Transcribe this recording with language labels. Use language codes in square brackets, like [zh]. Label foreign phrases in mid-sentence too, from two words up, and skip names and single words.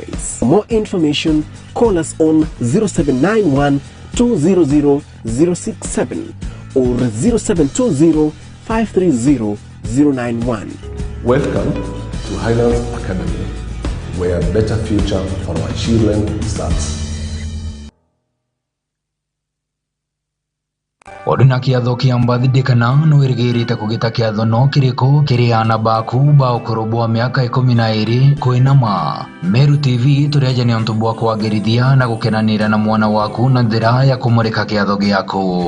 [en] For more information, call us on 0791 200 067 or 0720 530 091. Welcome to Highlands Academy. where a better future for our children starts. [mer] Odina kiatho kia mbathidikana no irigirite kugita kiatho no kiriko kiriana baku ba ukorobwa miaka 12 kuinama. Meru TV tureje ni ontu bwa kwagirithia na gukenanira na mwana waku na njira ya kumurika kiatho giaku.